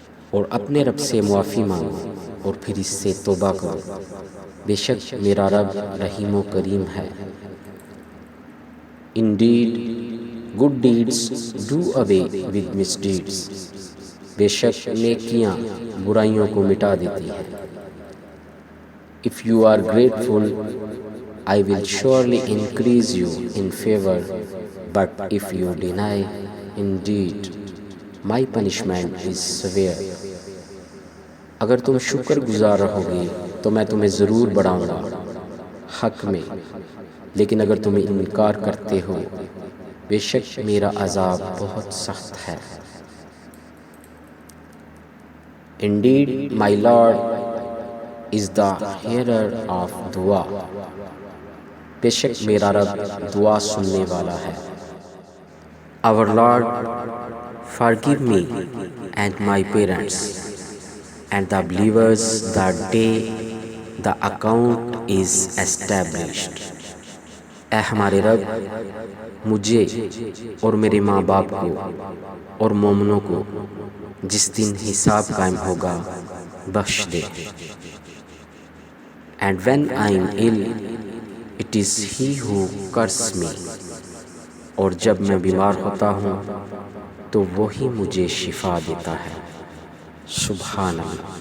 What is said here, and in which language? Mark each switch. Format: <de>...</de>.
<ur>اور اپنے رب سے معافی مانگو اور پھر اس سے توبہ کرو، بے شک میرا رب رحیم و کریم ہے.</ur> <en>Indeed, good deeds do away with misdeeds.</en> <ur>بے شک نیکیاں برائیوں کو مٹا دیتی ہیں.</ur> <en>If you are grateful, I will surely increase you in favor, but if you deny, indeed, my punishment is severe.</en> <ur>اگر تم شکر گزار رہو گے تو میں تمہیں ضرور بڑھاؤں گا حق میں، لیکن اگر تم انکار کرتے ہو بے شک میرا عذاب بہت سخت ہے.</ur> <en>Indeed, my Lord is the hearer of dua.</en> <ur>بے شک میرا رب دعا سننے والا ہے.</ur> <en>Our Lord, forgive me and my parents and the believers the day the account is established.</en> <ur>اے ہمارے رب، مجھے اور میرے ماں باپ کو اور مومنوں کو جس دن حساب قائم ہوگا بخش دے.</ur> <en>And when I am ill, it is He who curses me.</en> <ur>اور جب میں بیمار ہوتا ہوں تو وہی مجھے شفا دیتا ہے. سبحان اللہ.</ur>